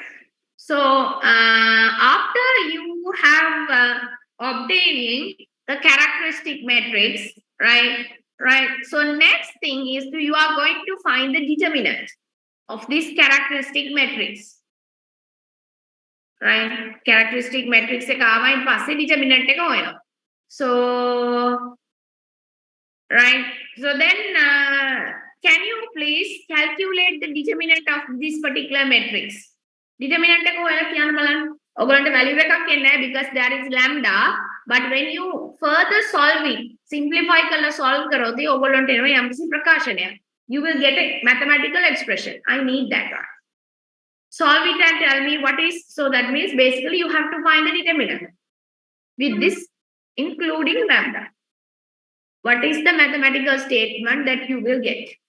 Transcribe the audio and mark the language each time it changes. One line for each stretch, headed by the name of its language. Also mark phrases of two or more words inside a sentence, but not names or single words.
English: So after you have obtaining the characteristic matrix, right. So next thing is you are going to find the determinant of this characteristic matrix. Right? Characteristic matrix
Sinhala: එක ආවයින් පස්සේ determinant එක හොයනවා.
English: So right. So then can you please calculate the determinant of this particular matrix?
Sinhala: Determinant එක හොයලා කියන්න බලන්න. ඔයගොල්ලන්ට value එකක් එන්නේ නැහැ
English: because there is lambda, but when you further solve it,
Sinhala: simplify කරලා solve කරොත් ඔයගොල්ලන්ට එනවා යම්කිසි ප්‍රකාශනයක්.
English: You will get a mathematical expression. I need that one. Solve it and tell me what is, so that means basically you have to find the determinant with this including lambda. What is the mathematical statement that you will get?